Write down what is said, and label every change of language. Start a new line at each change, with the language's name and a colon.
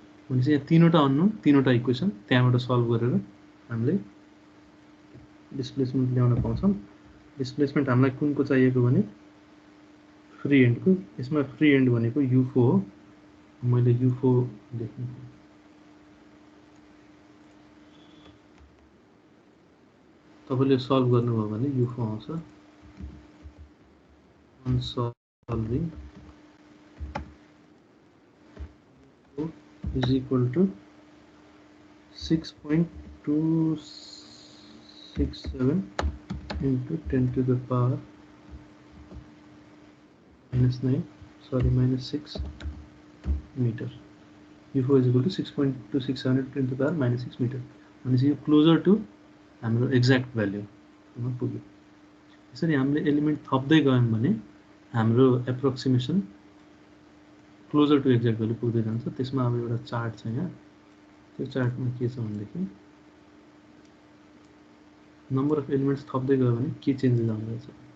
Nepali: भनेपछि यहाँ तीनवटा अननोन तीनवटा इक्वेसन त्यहाँबाट सल्भ गरेर हामीले डिस्प्लेसमेन्ट ल्याउन पाउँछौं डिस्प्लेसमेन्ट हामीलाई कुनको चाहिएको भने फ्री एन्डको यसमा फ्री एन्ड भनेको u4 हो मैले u4 लेख्नु तपाईले सल्भ गर्नुभयो भने u4 आउँछ
English: on solving u4 is equal to 6.267 into 10 to the power minus 6 meter. U4 is equal to 6.267 into 10 to the power minus 6 meter. And this is closer to
Nepali: हाम्रो
English: exact value
Nepali: पुग्यो. यसरी हामीले element थप्दै गयौं भने हाम्रो एप्रोक्सिमेसन closure to exact value पुग्दै जान्छ. त्यसमा अब एउटा चार्ट छ यहाँ. त्यो चार्टमा के छ भनेदेखि नम्बर अफ एलिमेन्ट्स थप्दै गयो भने के चेन्जेस आउँदै छ.